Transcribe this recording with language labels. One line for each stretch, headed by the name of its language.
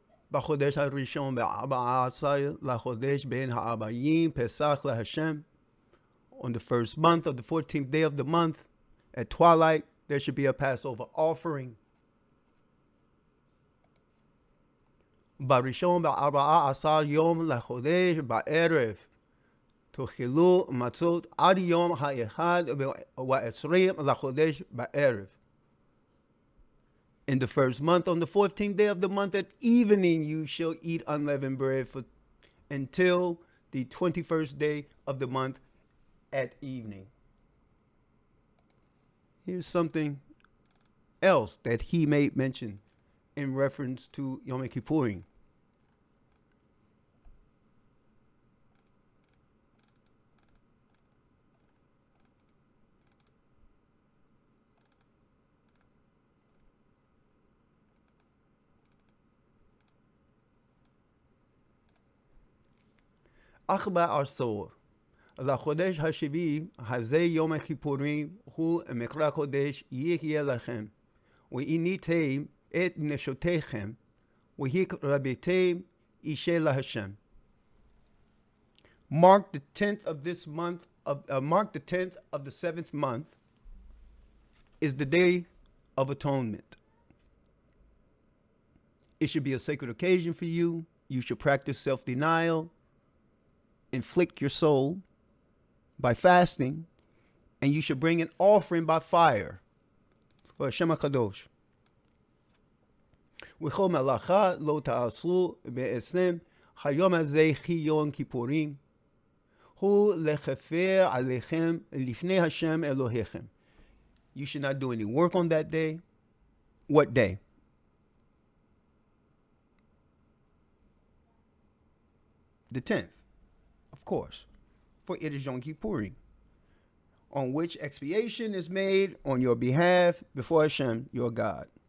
Hebrew: בחודש הראשון ב14 לחודש בין הארבעים פסח להשם.
English: On the first month of the 14th day of the month, at twilight, there should be a Passover offering.
Hebrew: בראשון ב14 יום לחודש בערב תאכלו מצות עד יום האחד ועשרים לחודש בערב.
English: In the first month, on the 14th day of the month at evening, you shall eat unleavened bread until the 21st day of the month at evening. Here's something else that he made mention in reference to Yom Kippurim.
Hebrew: אך בעשור לחודש השביעי הזה יום הכיפורים הוא מקרא קודש יהיה לכם, ועיניתם את נשותיכם והקרבתם אישה להשם.
English: Mark the 10th of this month mark the 10th of the 7th month is the Day of Atonement. It should be a sacred occasion for you. You should practice self-denial, inflict your soul by fasting, and you should bring an offering by fire for Hashem HaKadosh.
Hebrew: וכל מלאכה לא תעשו בעצם היום הזה כי יום כיפורים הוא לכפר עליכם לפני השם אלוהיכם.
English: You should not do any work on that day. What day? The 10th, of course, for it is Yom Kippurim, on which expiation is made on your behalf before Hashem, your God.